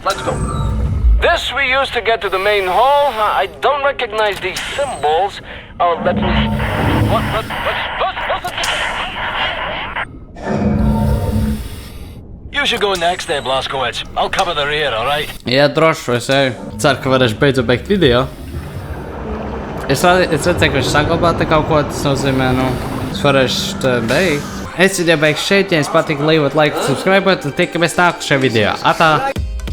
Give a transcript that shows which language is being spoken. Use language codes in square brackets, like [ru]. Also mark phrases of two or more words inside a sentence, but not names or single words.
[en] Let's go. This we use to get to the main hall. I don't recognize these symbols. Oh, let me... What's You should go next there, Blaskowitz. I'll cover the rear, alright? [lv] Jā, droši, es eju. Ceru, ka varēšu beidzot beigt video. Es redzēju, ka viņš saglabāta kaut ko, tas nozīmē, es varēšu te beigt. Es video beigšu šeit, ja jums patīk, liekot laiku, subscribēt, un tikamies nākušajā video. Atā!